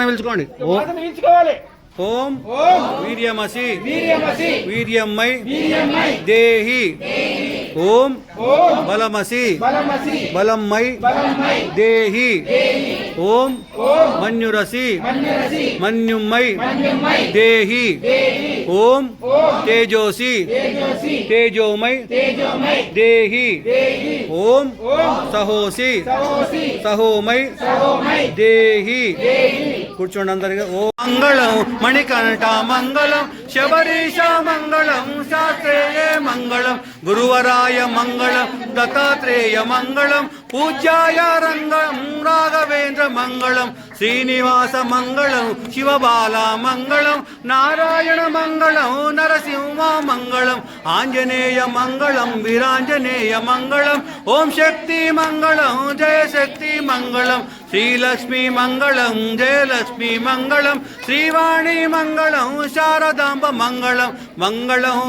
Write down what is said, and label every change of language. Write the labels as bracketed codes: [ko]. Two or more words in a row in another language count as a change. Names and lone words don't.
[sa] पिలుచుకోండి ओं वीर्यमसि वीर्यमयि देहि ओं बलमसि बलमयि देहि ओं मन्युरसि मन्युमयि देहि ओं तेजोसि तेजोमयि देहि ओं सहोसि सहोमयि देहि [te] కూర్చోండి అందరిగా [sa] ఓం మంగళం మణికంఠ మంగళం శబరీష మంగళం శాస్త్రేయ మంగళం గురువరాయ మంగళం దత్తాత్రేయ మంగళం పూజ్యాయ రంగం రాఘవేంద్ర మంగళం శ్రీనివాస మంగళం శివబాల మంగళం నారాయణ మంగళం నరసింహ మంగళం ఆంజనేయ మంగళం వీరాంజనేయ మంగళం ఓం శక్తి మంగళం జయ శక్తి మంగళం శ్రీలక్ష్మీ మంగళం జయలక్ష్మీ మంగళం శ్రీవాణి మంగళం శారదాంబ మంగళం మంగళం